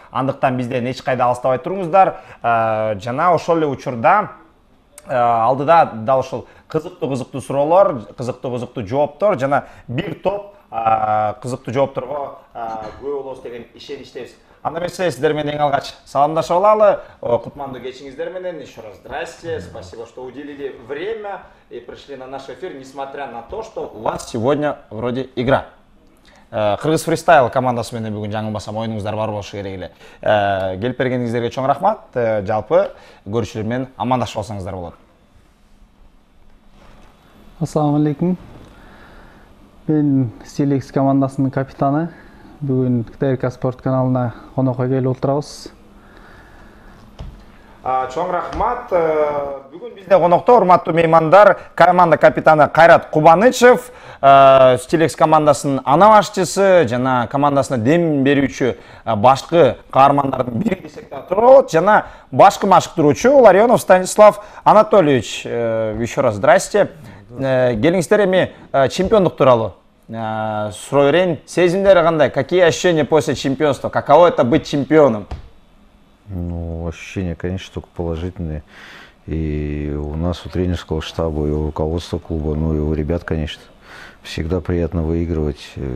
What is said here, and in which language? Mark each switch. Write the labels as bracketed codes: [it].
[ky] Андыктан бизден эч кайда алыстабай туруңуздар. Жана ошол эле учурда алдыда дал ушул кызыктуу суроолор, кызыктуу жооптор жана бир топ кызыктуу жоопторго күбө болобуз деген ишеничтебиз. Анда эмесе сиздер менен эң алгач саламдашып алалы. Кутмандуу кечиңиздер менен [ru] еще раз здрасте. Спасибо, что уделили время и пришли на наш эфир, несмотря на то, что у вас сегодня вроде игра. [ky] Кыргыз фристайл командасы менен бүгүн жаңылбасам оюнуңуздар бар болушу керек эле. Келип бергениңиздерге чоң рахмат. Жалпы көрүүчүлөр менен амандашып алсаңыздар болот. Ассаламу алейкум. Мен Стилекс командасынын капитаны. Бүгүн ТРК спорт каналына конокко келип отурабыз. Чоң рахмат. Бүгүн бизде конокто урматтуу меймандар, команда капитаны Кайрат Кубанычев, Стилекс командасынын ана башчысы жана командасына дем берүүчү башкы каармандардын бири десек да болот, жана башкы машыктыруучу Ларионов Станислав Анатольевич. [ru] Еще раз здрасте. [ky] Келиңиздер эми чемпиондук тууралуу суроо берейин. Сезимдери кандай? [ru] Какие ощущения после чемпионства? Каково это быть чемпионом? Ну, ощущения, конечно, только положительные. И у нас, у тренерского штаба, и у руководства клуба, ну и у ребят, конечно, всегда приятно выигрывать.